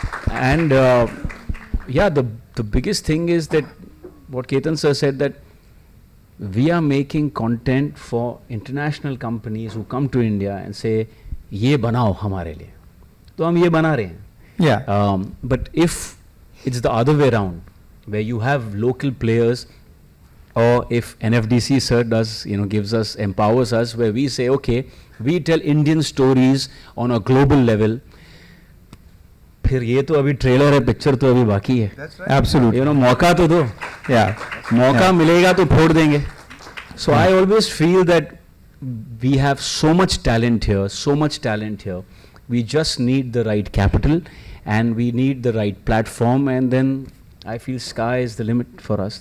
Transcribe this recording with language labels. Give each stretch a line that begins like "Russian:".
English: And the biggest thing is that what Ketan Sir said, that we are making content for international companies who come to India and say,
Hindi: "Ye banao hamare liye."
English: So
Hindi: hum ye bana rahe hain.
English: Yeah. But if it's the other way around, where you have local players, or if NFDC Sir does, empowers us, where we say, okay, we tell Indian stories on a global level.
Hindi: फिर ये तो अभी trailer है, picture तो अभी बाकी है. Absolutely. मौका तो दो. Yeah. मौका मिलेगा तो फोड़ देंगे.
English: So I always feel that we have so much talent here. We just need the right capital, and we need the right platform, and then I feel sky is the limit for us.